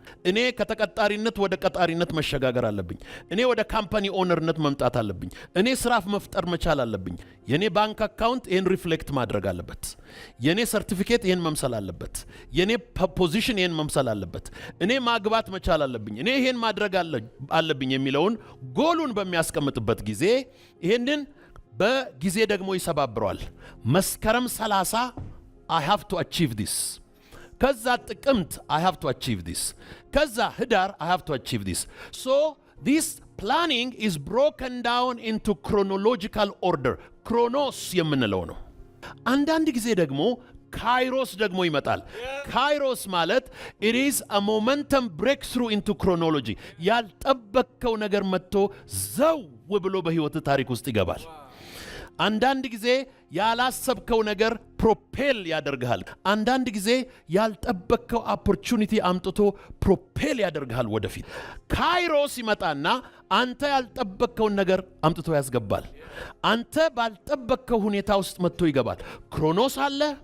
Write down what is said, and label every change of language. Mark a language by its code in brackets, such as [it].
[am] እኔ ከተቀጣሪነት ወደ ቀጣሪነት መሸጋገር አለብኝ። እኔ ወደ ካምፓኒ ኦነርነት መምጣት አለብኝ። እኔ ስራ መፍጠር መቻል አለብኝ። የኔ ባንክ አካውንት ይህን ሪፍሌክት ማድረግ አለበት። የኔ ሰርቲፊኬት ይህን መምሰል አለበት። የኔ ፖዚሽን ይህን መምሰል አለበት። እኔ ማግባት መቻል አለብኝ። እኔ ይህን ማድረግ አለብኝ የሚለውን ጎሉን በሚያስቀምጥበት ጊዜ ይህንን በጊዜ ደግሞ ይሰባብረዋል። መስከረም 30 [en] I have to achieve this. [am] ከዛ ጥቅምት [en] I have to achieve this. [am] ከዛ ህዳር [en] I have to achieve this. So this planning is broken down into chronological order. [am] ክሮኖስ የምንለው ነው። አንዳንድ ጊዜ ደግሞ ካይሮስ ደግሞ ይመጣል። ካይሮስ ማለት [en] it is a momentum breakthrough into chronology. [am] ያልጠበቅከው ነገር መጥቶ ዘው ብሎ በህይወት ታሪክ ውስጥ ይገባል። አንዳንድ ጊዜ ያላሰብከው ነገር ፕሮፔል ያደርግሃል። አንዳንድ ጊዜ ያልጠበቅከው ኦፖርቹኒቲ አምጥቶ ፕሮፔል ያደርግሃል ወደፊት። ካይሮስ ይመጣና አንተ ያልጠበቅከውን ነገር አምጥቶ ያስገባል። አንተ ባልጠበቅከው ሁኔታ ውስጥ መጥቶ ይገባል። ክሮኖስ አለ፣